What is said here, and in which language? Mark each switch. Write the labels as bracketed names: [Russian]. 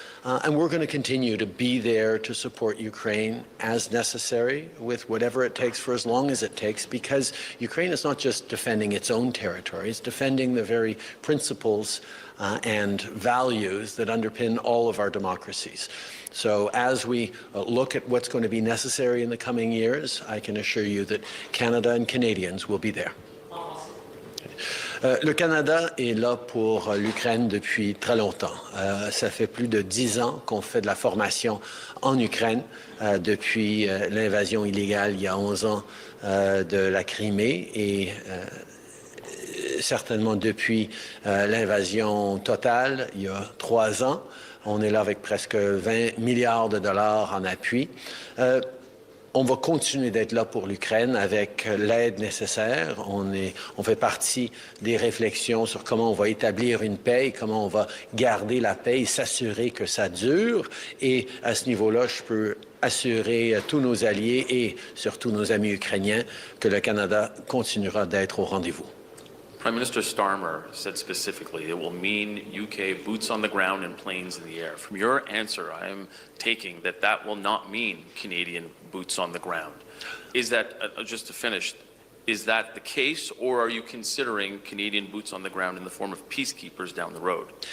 [English] And we're going to continue to be there to support Ukraine as necessary with whatever it takes for as long as it takes, because Ukraine is not just defending its own territory, it's defending the very principles and values that underpin all of our democracies. So as we look at what's going to be necessary in the coming years, I can assure you that Canada and Canadians will be there. [French] Le Canada est là pour l'Ukraine depuis très longtemps. Ça fait plus de 10 ans qu'on fait de la formation en Ukraine, depuis l'invasion illégale il y a 11 ans de la Crimée et certainement depuis l'invasion totale il y a 3 ans. On est là avec presque 20 milliards de dollars en appui. On va continuer d'être là pour l'Ukraine avec l'aide nécessaire. On fait partie des réflexions sur comment on va établir une paix et comment on va garder la paix et s'assurer que ça dure. Et à ce niveau-là, je peux assurer à tous nos alliés et surtout nos amis ukrainiens que le Canada continuera d'être au rendez-vous. [English] Prime Minister Starmer said specifically it will mean UK boots on the ground and planes in the air. From your answer, I am taking that will not mean Canadian boots on the ground. Is that, just to finish, is that the case, or are you considering Canadian boots on the ground in the form of peacekeepers down the road?